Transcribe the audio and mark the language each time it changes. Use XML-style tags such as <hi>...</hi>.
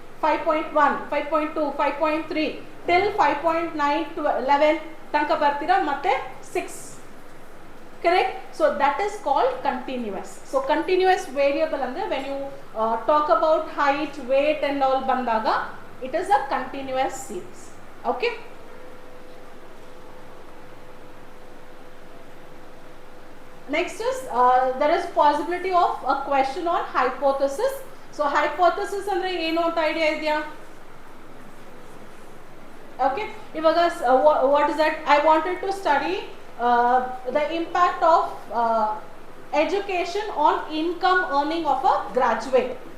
<kn>5.1, 5.2, 5.3 till 5.9 to 11 ತನಕ ಬರ್ತೀರಾ, ಮತ್ತೆ 6. Correct?</kn> <en>So that is called continuous. So continuous variable ಅಂದರೆ when you talk about height, weight and all</en> <kn>ಬಂದಾಗ</kn> <en>It is a continuous series. Okay, next is there is possibility of a question on hypothesis.</en> <kn>So hypothesis andre ಏನು ಅಂತ idea ಇದೆಯಾ?</kn> <en>Okay,</en> <kn>ಇವಾಗ</kn> <en>what is that? I wanted to study the impact of education on income earning of a graduate.</en>